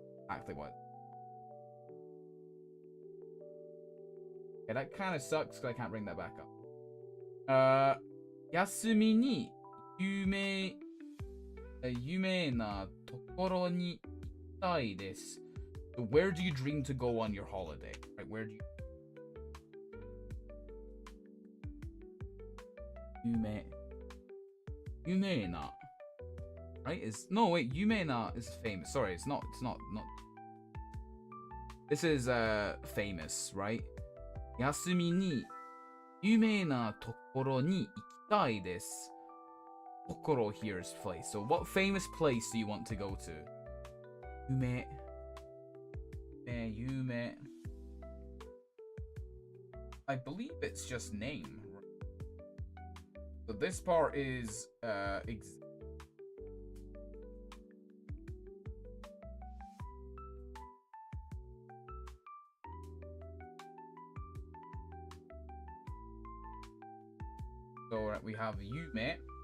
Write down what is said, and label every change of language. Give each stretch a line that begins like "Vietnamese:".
English: Exactly what? Okay, that kind of sucks because I can't bring that back up.
Japanese: 休みに有名なところに行きたいです。
English: So where do you dream to go on your holiday? Right, where do you... 有名な right? No, wait, 有名な is famous. Sorry, it's not. This is famous, right?
Japanese: 休みに有名なところに行きたいです。
English: ところ here is place. So what famous place do you want to go to? 有名 I believe it's just name. So this part is so we have Yume.